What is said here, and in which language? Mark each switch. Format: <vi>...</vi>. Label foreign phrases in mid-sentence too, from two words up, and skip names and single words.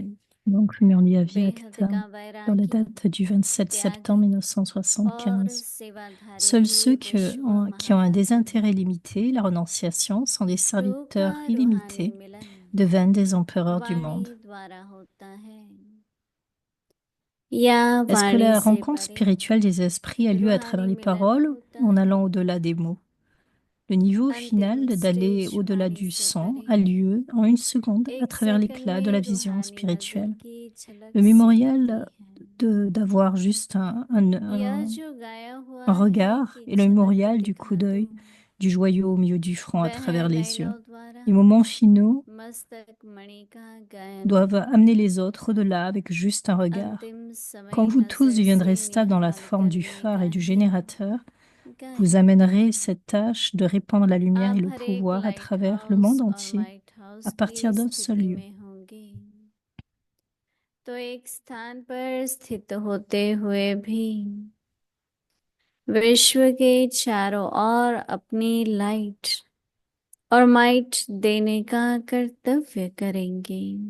<fr>Donc, Murli Avyakt,</fr> <hi>बेहद का</hi> <fr>dans la</fr> <hi>वैराग्य</hi> <fr>date du 27</fr> <hi>त्याग</hi> <fr>septembre</fr> <hi>और</hi> <fr>1975.</fr> <hi>सेवाधारी</hi> <fr>Seuls</fr> <hi>ही</hi> <fr>ceux</fr> <hi>विश्व</hi> <fr>qui ont un</fr> <hi>महामंत्र</hi> <fr>désintérêt limité, la renonciation, sont des</fr> <hi>प्रभु का</hi> <fr>serviteurs</fr> <hi>रूहानी</hi> <fr>illimités,</fr> <hi>मिलन</hi> <fr>deviennent des empereurs du</fr> <hi>वाणी</hi> <fr>monde.</fr> <hi>द्वारा होता है या</hi> <fr>Est-ce que</fr> <hi>वाणी</hi> <fr>la</fr> <hi>से</hi> <fr>rencontre</fr> <hi>परे</hi> <fr>spirituelle des esprits a lieu à travers</fr> <hi>रूहानी</hi> <fr>les</fr> <hi>मिलन</hi> <fr>paroles</fr> <hi>होता</hi> <fr>ou en</fr> <hi>है</hi> <fr>allant au-delà des mots? Le niveau final</fr> <hi>अंतिम</hi> <fr>d'aller</fr> <hi>स्टेज</hi> <fr>au-delà</fr> <hi>वाणी</hi> <fr>du</fr> <hi>से</hi> <fr>sang</fr> <hi>परे</hi> <fr>a lieu en une seconde à</fr> <hi>एक</hi> <fr>travers</fr> <hi>सेकंड</hi> <fr>l'éclat de la</fr> <hi>में</hi> <fr>vision</fr> <hi>रूहानी नजर</hi> <fr>spirituelle.</fr> <hi>की झलक</hi> <fr>Le</fr> <hi>सी</hi> <fr>mémorial</fr> <hi>मिलती है</hi> <fr>d'avoir juste</fr> <hi>यह जो गाया हुआ</hi> <fr>un</fr> <hi>है</hi> <fr>regard</fr> <hi>कि</hi> <fr>et le</fr> <hi>झलक</hi> <fr>mémorial du coup</fr> <hi>दिखा</hi> <fr>d'œil</fr> <hi>दूं</hi> <fr>du joyau au milieu du front à</fr> <hi>वह</hi> <fr>travers les yeux.</fr> <hi>लाइलों द्वारा</hi> <fr>Les moments finaux</fr> <hi>मस्तक मणि का गायन</hi> <fr>doivent amener les autres au-delà avec juste un regard.</fr> <hi>अंतिम समय</hi> <fr>Quand vous</fr> <hi>का</hi> <fr>tous</fr> <hi>सिर</hi> <fr>deviendrez</fr> <hi>से</hi> <fr>stables dans la</fr> <hi>निहाल</hi> <fr>forme du</fr> <hi>करने</hi> <fr>phare</fr> <hi>का</hi> <fr>et du</fr> <hi>ही</hi> <fr>générateur, vous</fr> <hi>गायन</hi> <fr>amènerez cette tâche de répandre la lumière et</fr> <hi>आप</hi> <fr>le</fr> <hi>हर एक</hi> <fr>pouvoir à</fr> <hi>लाइट</hi> <fr>travers le</fr> <hi>हाउस</hi> <fr>monde</fr> <hi>और</hi> <fr>entier</fr> <en>light house</en> <fr>à</fr> <hi>की</hi> <fr>partir d'un seul</fr> <hi>स्थिति</hi> <fr>lieu.</fr> <hi>में होंगे तो एक स्थान पर स्थित होते हुए भी विश्व के चारों ओर अपनी लाइट और माइट देने का कर्तव्य करेंगे।</hi>